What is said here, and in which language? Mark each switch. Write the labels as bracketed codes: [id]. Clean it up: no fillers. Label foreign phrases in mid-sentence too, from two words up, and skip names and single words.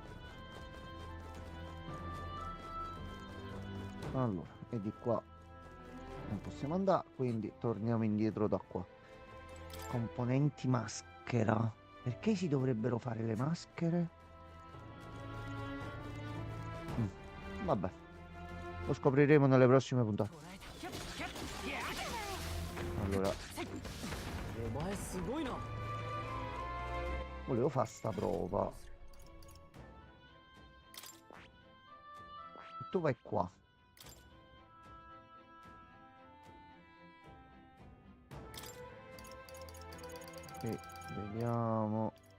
[it] Allora, e di qua non possiamo andare, quindi torniamo indietro da qua. Componenti maschera. Perché si dovrebbero fare le maschere? Vabbè, lo scopriremo nelle prossime puntate. [ja] 捕らえたキャッキャッギャ [it] Allora, [ja] お前すごいな [it] volevo fare sta prova. Tu vai qua. E vediamo.